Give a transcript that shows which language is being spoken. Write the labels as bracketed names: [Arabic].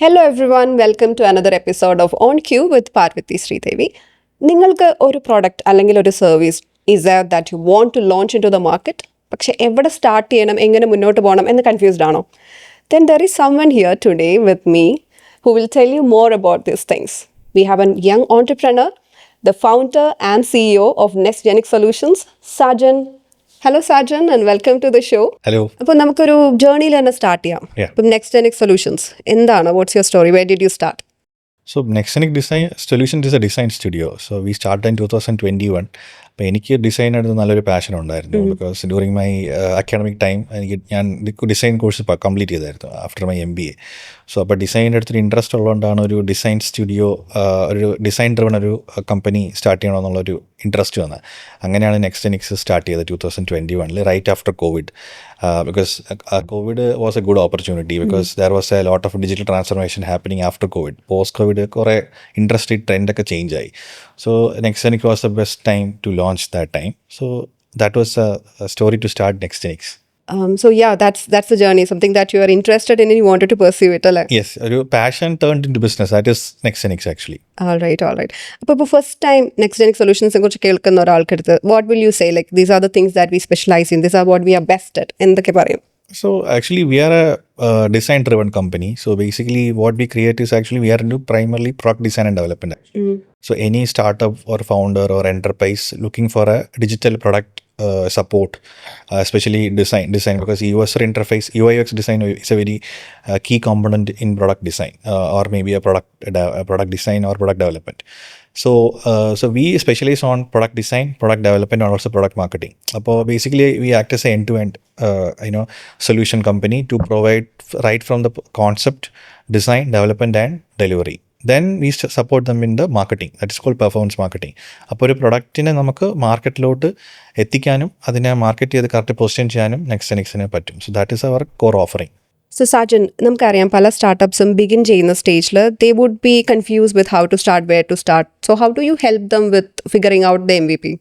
[English] Hello everyone, welcome to another episode of On Cue with Parvati Sridevi. [Malayalam] നിങ്ങൾക്ക് ഒരു product അല്ലെങ്കിൽ ഒരു service [English] is that you want to launch into the market, [Malayalam] പക്ഷെ എവിടെ start ചെയ്യണം, എങ്ങനെ മുന്നോട്ട് പോകണം എന്ന് കൺഫ്യൂസ്ഡ് ആണോ? [English] Then there is someone here today with me who will tell you more about these things. We have a young entrepreneur, the founder and CEO of NextGenic Solutions, Sajan. Hello Sajan and welcome to the show. Hello. [Malayalam] അപ്പോൾ നമുക്കൊരു ജേർണിയിൽ തന്നെ start ചെയ്യാം. [English] Yeah. [Malayalam] ഇപ്പം NextGenic Solutions എന്താണ്? [English] What's your story? Where did you start? So NextGenic Design Solutions is a design studio. So we started in 2021. [Malayalam] അപ്പോൾ എനിക്ക് design എടുത്ത് നല്ലൊരു പാഷൻ ഉണ്ടായിരുന്നു. [English] because during my academic time [Malayalam] ഞാൻ ഡിസൈൻ കോഴ്സ് കംപ്ലീറ്റ് ചെയ്തായിരുന്നു [English] After my MBA. [Malayalam] So അപ്പോൾ design എടുത്തൊരു interest ഉള്ളതുകൊണ്ടാണ് ഒരു ഡിസൈൻ സ്റ്റുഡിയോ, ഒരു ഡിസൈൻ ഡ്രിവൺ ഒരു കമ്പനി സ്റ്റാർട്ട് ചെയ്യണമെന്നുള്ളൊരു ഇൻട്രസ്റ്റ് വന്നത്. അങ്ങനെയാണ് നെക്സ്റ്റ്ജെനിക്സ് സ്റ്റാർട്ട് ചെയ്തത് 2021 [English] Right after COVID. Because COVID was a good opportunity because there was a lot of digital transformation happening after COVID. [Malayalam] Post-COVID, കുറേ industry ട്രെൻഡൊക്കെ change ആയി. [English] So NextGenic was the best time to launch that time. So that was a story to start NextGenic. So yeah, that's the journey, something that you are interested in and you wanted to pursue it, അല്ലേ? Yes, ഒരു passion turned into business. That is NextGenic actually. All right. [Malayalam] അപ്പോൾ first time NextGenic Solutionsനെ കുറിച്ച് കേൾക്കുന്ന ഒരാൾക്കടുത്ത് [English] what will you say? Like these are the things that we specialize in. These are what we are best at. [Malayalam] എന്തൊക്കെ പറയും? [English] So actually we are a design driven company. So basically what we create is actually we are into primarily product design and development. So any startup or founder or enterprise looking for a digital product support, especially design because user interface UI/UX design is a very key component in product design, or maybe a product design or product development. So we specialize on product design, product development, and also product marketing. So basically we act as an end-to-end solution company to provide right from the concept, design, development, and delivery. Then we support them in the marketing. That is called performance marketing. [Malayalam] അപ്പോൾ ഒരു പ്രൊഡക്റ്റിനെ നമുക്ക് മാർക്കറ്റിലോട്ട് എത്തിക്കാനും അതിനെ market ചെയ്ത് correct position ചെയ്യാനും നെക്സ്റ്റ്ജെനിക്സിന് പറ്റും. [English] So that is our core offering. [Malayalam] So Sajan, നമുക്കറിയാം പല സ്റ്റാർട്ടപ്സും ബിഗിൻ ചെയ്യുന്ന സ്റ്റേജിൽ [English] They would be confuse with how to start, where to start. So how do you help them with figuring out the MVP?